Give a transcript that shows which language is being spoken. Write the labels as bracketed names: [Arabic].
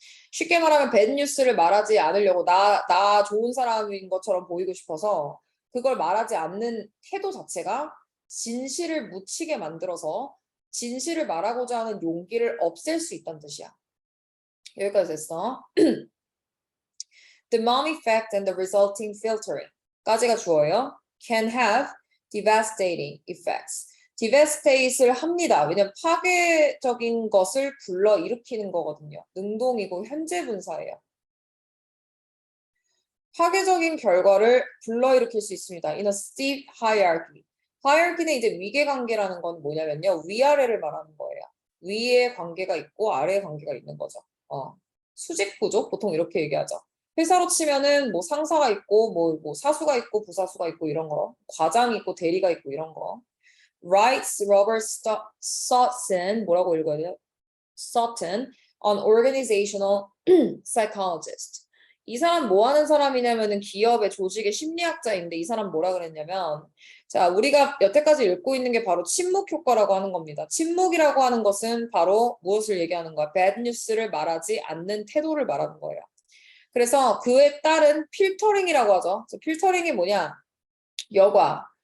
[Korean] 쉽게 말하면 배드뉴스를 말하지 않으려고 나 좋은 사람인 것처럼 보이고 싶어서 그걸 말하지 않는 태도 자체가 진실을 묻히게 만들어서 진실을 말하고자 하는 용기를 없앨 수 있다는 뜻이야. 여기까지 됐어. [English] The mom effect and the resulting filtering [Korean] 까지가 주어예요. [English] Can have devastating effects. [Korean] devastate를 합니다. 왜냐면 파괴적인 것을 불러일으키는 거거든요. 능동이고 현재 분사예요. 파괴적인 결과를 불러일으킬 수 있습니다. [English] In a steep hierarchy. [Korean] hierarchy는 이제 위계관계라는 건 뭐냐면요. 위아래를 말하는 거예요. 위에 관계가 있고 아래에 관계가 있는 거죠. 수직구조? 보통 이렇게 얘기하죠. 회사로 치면은 뭐 상사가 있고 뭐 사수가 있고 부사수가 있고 이런 거. 과장이 있고 대리가 있고 이런 거. [English] Writes Robert Sutton [Korean] 뭐라고 읽어야 돼요? [English] Sutton, an organizational psychologist. [Korean] 이 사람 뭐 하는 사람이냐면은 기업의 조직의 심리학자인데 이 사람 뭐라 그랬냐면 자, 우리가 여태까지 읽고 있는 게 바로 침묵 효과라고 하는 겁니다. 침묵이라고 하는 것은 바로 무엇을 얘기하는 거야? bad news를 말하지 않는 태도를 말하는 거예요. 그래서 그에 따른 필터링이라고 하죠. 필터링이 뭐냐? 여과.